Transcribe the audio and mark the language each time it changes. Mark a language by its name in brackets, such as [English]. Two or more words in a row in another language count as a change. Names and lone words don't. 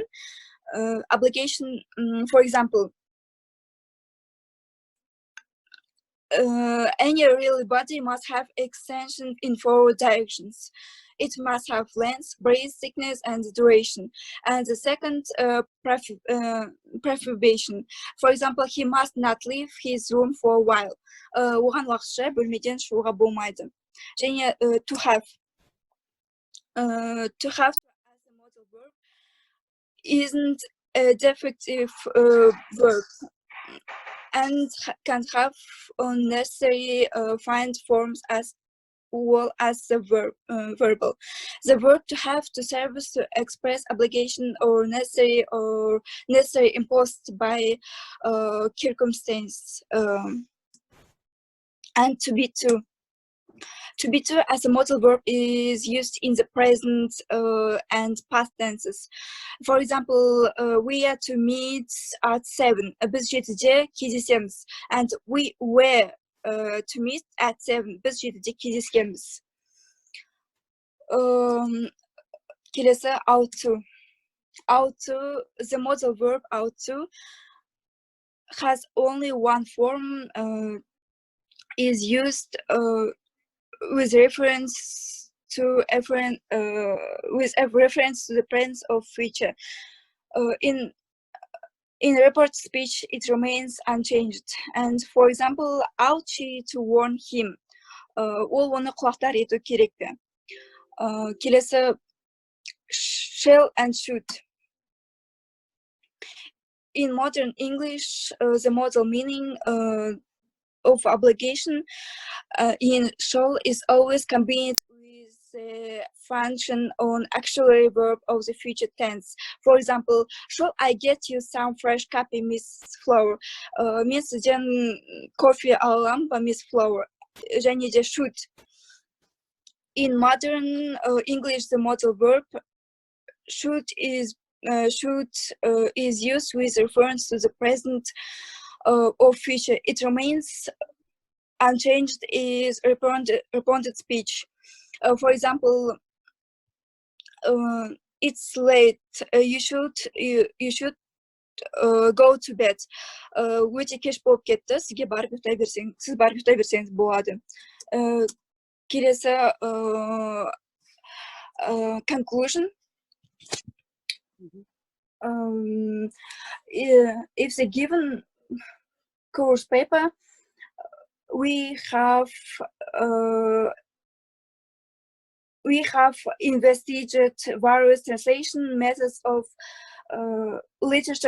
[English] Obligation, for example, any real body must have extension in 4 directions. It must have length, breadth, thickness, and duration. And the second, prohibition. For example, he must not leave his room for a while. [Kazakh] Оған уақытша бөлмеден шығуға болмайды. [English] Және to have. To have as a modal verb isn't a defective verb and can have unnecessary find forms as well as the verbal. The verb to have to serves to express obligation or necessary imposed by circumstance. And to be to. To be to as a modal verb is used in the present and past tenses. For example, we are to meet at 7. [Kazakh] Біз 7-де кездесеміз. [English] And we were to meet at 7. [Kazakh] Біз 7-де кездескенбіз. Келесі, [English] ought to. Ought to, the modal verb ought to has only one form, is used with reference to the presence of future. In In report speech, it remains unchanged. And for example, ought she to warn him? [Kazakh] Ол оны құлақтар ету керек пе? Келесі, [English] shall and should. In modern English, the modal meaning of obligation in shall is always combined with the function on auxiliary verb of the future tense. For example, shall I get you some fresh coffee, Miss Flower? [Kazakh] Мен сізден кофе алам ба, Miss Flower? Және де should. [English] In modern English, the modal verb should is used with reference to the present or future. It remains unchanged is responded speech. For example, it's late. You should go to bed. [Kazakh] Өте кеш болып кетті. Сіз барып ұйықтай берсеңіз болады. Келесі conclusion. [English] If the given course paper, we have investigated various translation methods of literature